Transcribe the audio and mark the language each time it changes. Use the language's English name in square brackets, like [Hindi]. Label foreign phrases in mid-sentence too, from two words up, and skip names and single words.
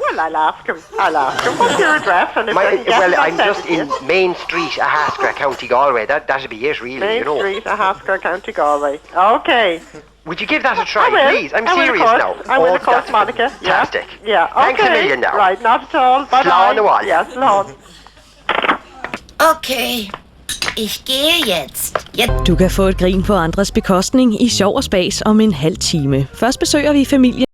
[English] Well, I'll ask him. What's your address? And I'm just in Main Street, Ahascra, County Galway. That'd be it, really. Main Street, Ahascra, County Galway. Okay. Would you give that a try, please? I'm serious now. I will, of course, Monica. Fantastic. Yeah. Okay. Thanks a million now. Right, not at all. Bye-bye. [Irish] Slán the wall. Ja, slán. [German] Okay, ich gehe jetzt. [Danish] Du kan få et grin på andres bekostning i Sjov og Spas om en halv time. Først besøger vi familien